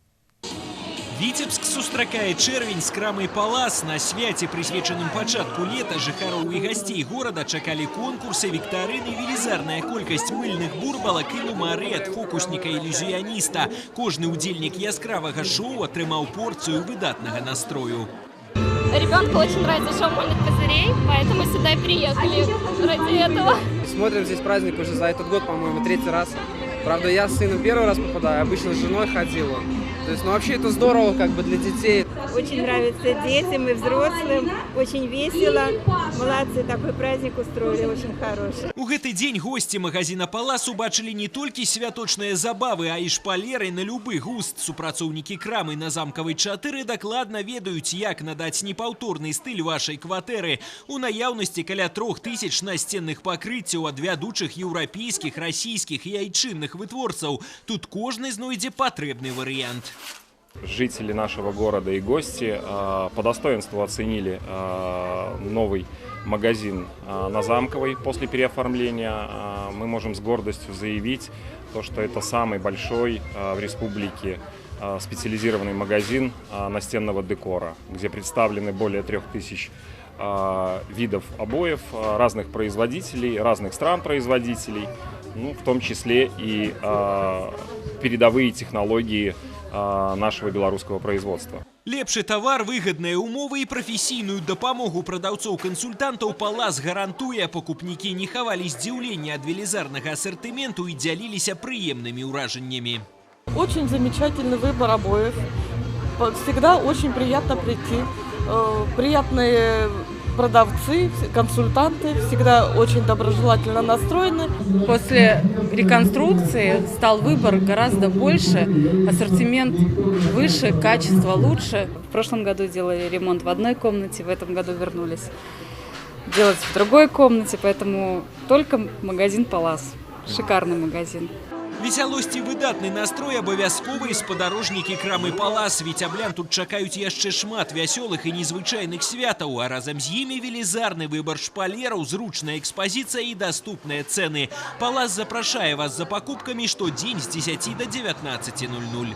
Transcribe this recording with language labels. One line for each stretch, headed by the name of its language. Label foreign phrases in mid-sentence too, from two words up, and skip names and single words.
Belarusian: Віцебск сустракае чэрвень з крамай «Палас». На свяце, прысвечаным пачатку лета, жыхароў і гасцей горада чакалі конкурсы, віктарыны, велізарная колькасць мыльных бурбалак і нумары ад фокусніка-ілюзіяніста. Кожны удзельнік яскравага шоу атрымаў порцыю выдатнага настрою.
Russian: Ребенку очень нравится шоу «Мыльных пузырей», поэтому сюда и приехали ради этого. Смотрим здесь праздник уже за этот год, по-моему, 3-й раз. Правда, я с сыном 1-й раз попадаю, обычно с женой ходила. То есть, ну вообще это здорово как бы для детей. Очень нравится детям и взрослым, очень весело. Молодцы, такой праздник устроили, очень хороший.
Belarusian: У гэты дзень госці магазина «Палас» убачылі не толькі святочныя забавы, а і шпалеры на любы густ. Супрацоўнікі крамы на Замкавай 4 дакладна ведаюць, як надаць непаўторны стыль вашай кватэры. У наяўнасці каля 3000 насценных пакрыццяў ад вядучых еўрапейскіх, расійскіх і айчынных вытворцаў. Тут кожны знойдзе патрэбны варыянт.
Russian: Жители нашего города и гости по достоинству оценили новый магазин на Замковой после переоформления. Мы можем с гордостью заявить, что это самый большой в республике специализированный магазин настенного декора, где представлены более 3000 видов обоев разных производителей, разных стран-производителей, ну, в том числе и передовые технологии нашего белорусского производства.
Belarusian: Лепшы тавар, выгодныя умовы і прафесійную дапамогу прадаўцоў-кансультантаў «Палас» гарантуе. Пакупнікі не хавалі здзіўлення ад велізарнага ассортименту і дзяліліся прыемнымі ўражаннямі.
Russian: Очень замечательный выбор обоев. Всегда очень приятно прийти. Приятные продавцы, консультанты, всегда очень доброжелательно настроены. После реконструкции стал выбор гораздо больше, ассортимент выше, качество лучше. В прошлом году делали ремонт в одной комнате, в этом году вернулись делать в другой комнате, поэтому только магазин «Палас». Шикарный магазин.
Belarusian: Весялосць і выдатны настрой абавязковыя спадарожнікі крамы «Палас». Віцяблян тут чакаюць яшчэ шмат вясёлых і незвычайных святаў, а разам з імі велізарны выбар шпалераў, зручная экспазіцыя і даступныя цэны. «Палас» запрашае вас за пакупкамі штодзень з 10 до 19:00.